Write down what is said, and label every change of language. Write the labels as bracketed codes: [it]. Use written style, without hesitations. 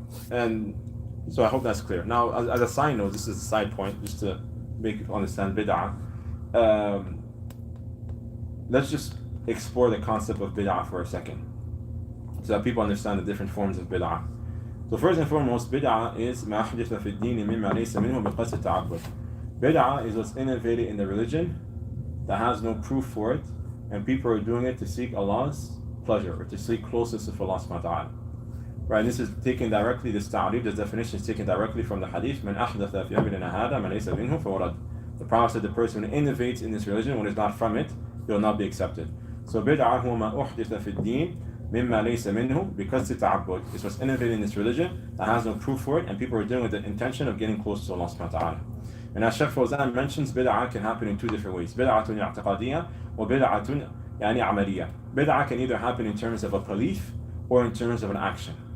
[en] And so I hope that's clear. Now, as a side note, this is a side point, just to make you understand bid'ah. Let's just explore the concept of bid'ah for a second, so that people understand the different forms of bid'ah. So first and foremost, bid'ah is [ar] مَا أَحْدَثَ فِي الدِّينِ مِمَّا لَيْسَ مِنْهُ بِقَصْدِ التَّعَبُّدِ. [en] Bid'ah is what's innovated in the religion that has no proof for it, and people are doing it to seek Allah's pleasure or to seek closeness to Allah subhanahu wa ta'ala. Right, this is taken directly, this ta'rif, this definition is taken directly from the hadith, [ar] مَنْ أَحْدَثَ فِي أَمْرِنَا هَذَا مَا لَيْسَ مِنْهُ فَوَرَدْ. [en] The Prophet said the person who innovates in this religion when it's not from it, it will not be accepted. So bid'ah [ar] هو ما أحدث في الدين مما ليس منه بقصد التعبد. [en] It's what's innovated in this religion that has no proof for it, and people are doing it with the intention of getting close to Allah subhanahu wa ta'ala. And as Shaykh Fawzan mentions, bid'ah can happen in two different ways. [ar] Bid'ah i'tiqadiyya wa bid'ah amaliyya. [en] Bid'ah can either happen in terms of a belief or in terms of an action.